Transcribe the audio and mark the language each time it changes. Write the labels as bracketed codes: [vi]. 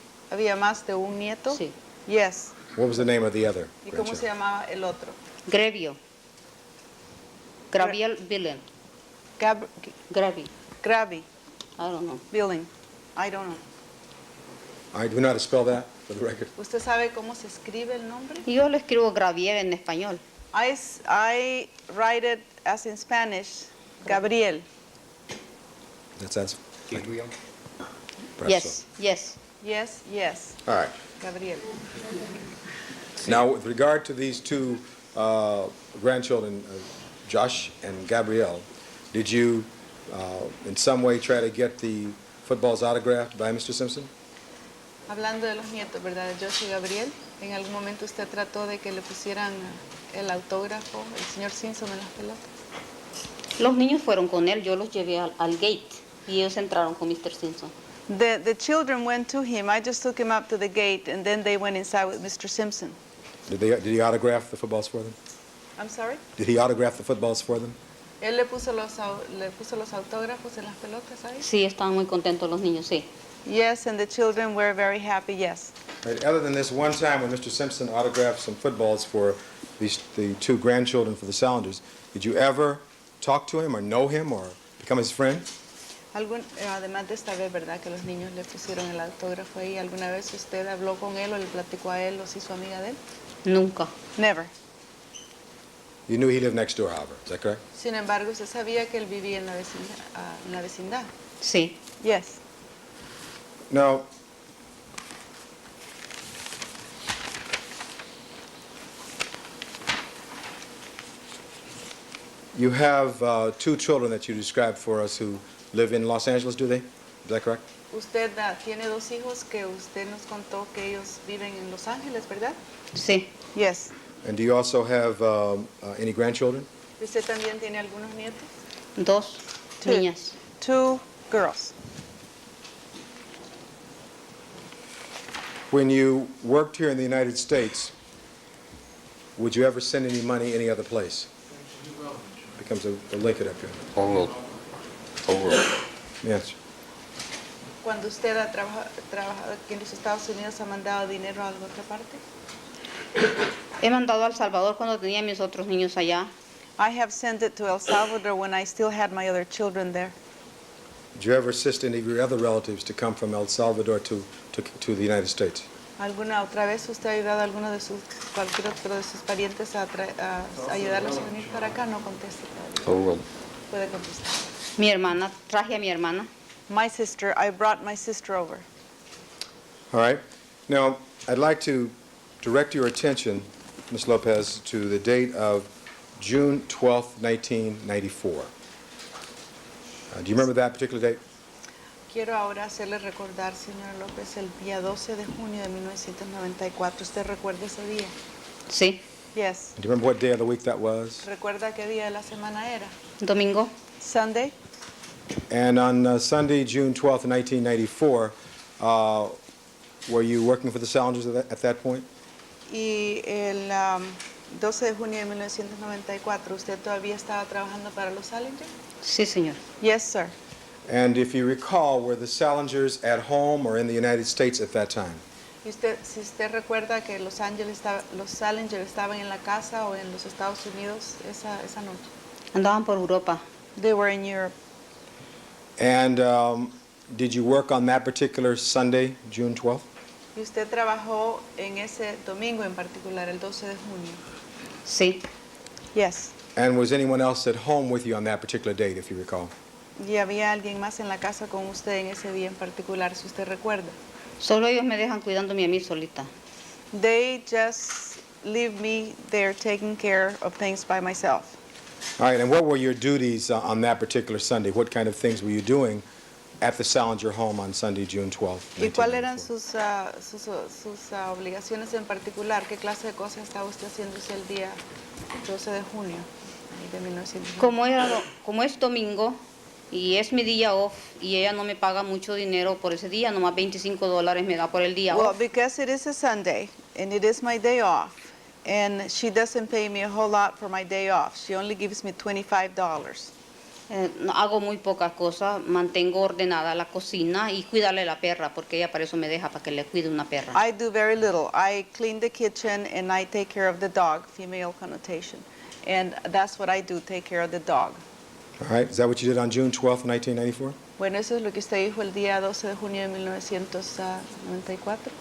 [es] ¿Había más de un nieto? Sí. [en] Yes. What was the name of the other [es] ¿Y cómo se [en] grandchild? [es] llamaba el otro? Grevio. Graviel Billen. Gab Gravi. Gravi, [en] I don't know. Billing. I don't know. All right, do we know how to spell that for the record? [es] ¿Usted sabe cómo se escribe el nombre? Yo lo escribo Gravier en español. [en] I write it as in Spanish, Gabriel. That's Gabriel? Yes, yes. Yes, yes, All right. Gabriel. Now, with regard to these two grandchildren, Josh and Gabrielle, did you in some way try to get the footballs autographed by Mr. Simpson? [es] Hablando de los nietos, ¿verdad? De Josh y Gabriel, ¿en algún momento usted trató de que le pusieran el autógrafo, el señor Simpson, en las pelotas? Los niños fueron con él, yo los llevé al gate y ellos entraron con Mr. Simpson. [en] The children went to him. I just took him up to the gate, and then they went inside with Mr. Simpson. Did he autograph the footballs for them? I'm sorry? Did he autograph the footballs for them? [es] ¿Él le puso los autógrafos en las pelotas ahí? Sí, estaban muy contentos los niños, sí. [en] Yes, and the children were very happy, yes. Right, other than this one time when Mr. Simpson autographed some footballs for the two grandchildren for the Salingers, did you ever talk to him or know him or become his friend? [es] Además de esta vez, ¿verdad? Que los niños le pusieron el autógrafo ahí. ¿Alguna vez usted habló con él o le platicó a él o se hizo amiga de él? Nunca. [en] Never. You knew he lived next door, however. Is that correct? [es] Sin embargo, usted sabía que él vivía en la vecindad. Sí. [en] Yes. Now, you have two children that you described for us who live in Los Angeles, do they? Is that correct? [es] Usted tiene dos hijos que usted nos contó que ellos viven en Los Ángeles, ¿verdad? Sí. [en] Yes. And do you also have any grandchildren? [es] ¿Usted también tiene algunos nietos? Dos [en] Two. [es] niñas. [en] Two girls. When you worked here in the United States, would you ever send any money any other place? Becomes a link it up here. Oral. Yes. [es] Cuando usted ha trabajado aquí en los Estados Unidos, ¿ha mandado dinero a alguna otra parte? He mandado a El Salvador cuando tenía mis otros niños allá. [en] I have sent it to El Salvador when I still had my other children there. Did you ever assist any of your other relatives to come from El Salvador to the United States? [es] ¿Alguna otra vez usted ha ayudado a alguno de cualquier otro de sus parientes a ayudarlos a venir para acá? No conteste todavía. Oral. Puede contestar. Mi hermana, traje a mi hermana. [en] My sister, I brought my sister over. All right. Now, I'd like to direct your attention, Ms. Lopez, to the date of June 12th, 1994. Do you remember that particular date? [es] Quiero ahora hacerle recordar, señora López, el día 12 de junio de 1994. ¿Usted recuerda ese día? Sí. [en] Yes. Do you remember what day of the week that was? [es] ¿Recuerda qué día de la semana era? Domingo. [en] Sunday. And on Sunday, June 12th, 1994, were you working for the Salingers at that point? [es] Y el 12 de junio de 1994, ¿usted todavía estaba trabajando para los Salingers? Sí, señor. [en] Yes, sir. And if you recall, were the Salingers at home or in the United States at that time? [es] Y si usted recuerda que los Salingers estaban en la casa o en los Estados Unidos esa noche. Andaban por Europa. [en] They were in Europe. And did you work on that particular Sunday, June 12th? [es] Y usted trabajó en ese domingo en particular, el 12 de junio. Sí. [en] Yes. And was anyone else at home with you on that particular date, if you recall? [es] ¿Y había alguien más en la casa con usted en ese día en particular, si usted recuerda? Solo ellos me dejan cuidándome a mí solita. [en] They just leave me there taking care of things by myself. All right, and what were your duties on that particular Sunday? What kind of things were you doing at the Salinger home on Sunday, June 12th? [es] ¿Y cuáles eran [en] 1994? [es] sus obligaciones en particular? ¿Qué clase de cosas estaba usted haciendo ese el día 12 de junio de 1994? Como es domingo y es mi día off y ella no me paga mucho dinero por ese día, nomás $25 me da por el día [en] Well, off. because it is a Sunday and it is my day off, and she doesn't pay me a whole lot for my day off. She only gives me $25. [es] No, hago muy pocas cosas, mantengo ordenada la cocina y cuidarle la perra, porque ella para eso me deja, para que le cuide una perra. [en] I do very little. I clean the kitchen and I take care of the dog, female connotation. And that's what I do, take care of the dog. All right, is that what you did on June 12th, 1994? [es] Bueno, eso es lo que usted dijo el día 12 de junio de 1994.